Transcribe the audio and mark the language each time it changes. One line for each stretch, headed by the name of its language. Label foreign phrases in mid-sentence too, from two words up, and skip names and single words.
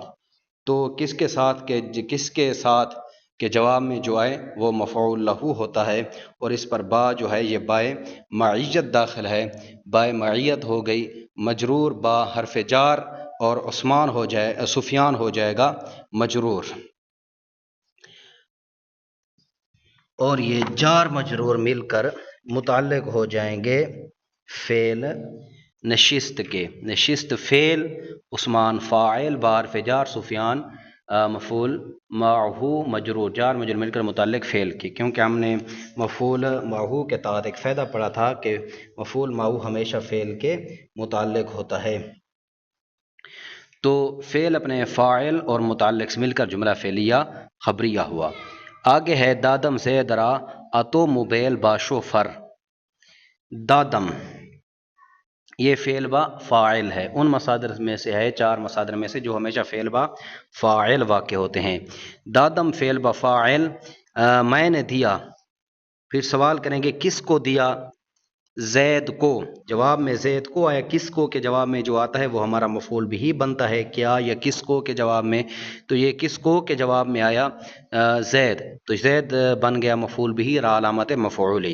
Urdu: تو کس کے ساتھ کے جواب میں جو آئے وہ مفعول لہو ہوتا ہے، اور اس پر با جو ہے یہ بائے معیت داخل ہے، بائے معیت ہو گئی مجرور با حرف جار، اور عثمان ہو جائے، سفیان ہو جائے گا مجرور، اور یہ جار مجرور مل کر متعلق ہو جائیں گے فعل نشست کے۔ نشست فعل، عثمان فاعل، با حرف جار، سفیان مفعول معہو مجرور، جار مجرور مل کر متعلق فعل کی، کیونکہ ہم نے مفعول معہو کے تحت ایک فائدہ پڑھا تھا کہ مفعول معہو ہمیشہ فعل کے متعلق ہوتا ہے۔ تو فعل اپنے فاعل اور متعلق سے مل کر جملہ فعلیہ خبریہ ہوا۔ آگے ہے
Persian: دادم زید را اتو موبیل با شوفر۔
Urdu: دادم یہ فعل با فاعل ہے، ان مصادر میں سے ہے، چار مصادر میں سے جو ہمیشہ فعل با فاعل واقع ہوتے ہیں۔ دادم فعل با فاعل، میں نے دیا، پھر سوال کریں گے کس کو دیا؟ زید کو، جواب میں زید کو آیا، کس کو کے جواب میں جو آتا ہے وہ ہمارا مفعول بھی بنتا ہے، کیا یا کس کو کے جواب میں، تو یہ کس کو کے جواب میں آیا زید، تو زید بن گیا مفعول بھی را علامت مفعولی۔